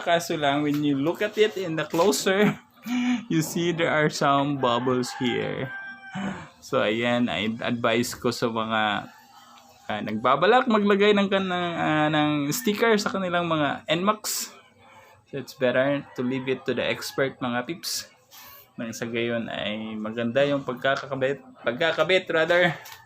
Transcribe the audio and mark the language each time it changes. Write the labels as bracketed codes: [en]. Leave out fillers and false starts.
[tl] Kaso lang, [en] when you look at it in the closer, you see there are some bubbles here. [tl] So ayan, I advise ko sa mga nagbabalak maglagay ng sticker sa kanilang mga Nmax. [en] So it's better to leave it to the expert mga pips. [tl] Nang sa gayon ay maganda yung pagkakabit rather.